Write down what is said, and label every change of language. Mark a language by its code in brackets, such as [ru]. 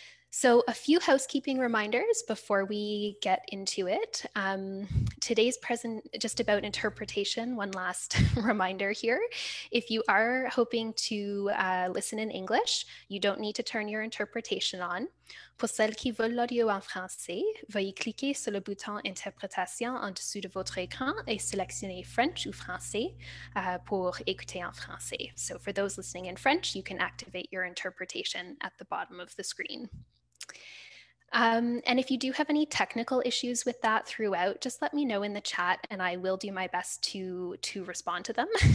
[en] So a few housekeeping reminders before we get into it. Today's present just about interpretation, one last reminder here. If you are hoping to listen in English, you don't need to turn your interpretation on. [fr] Pour celles qui veulent l'audio en français, veuillez cliquer sur le bouton Interprétation en dessous de votre écran et sélectionner French ou Français pour écouter en français. [en] So for those listening in French, you can activate your interpretation at the bottom of the screen. And if you do have any technical issues with that throughout, just let me know in the chat and I will do my best to respond to them.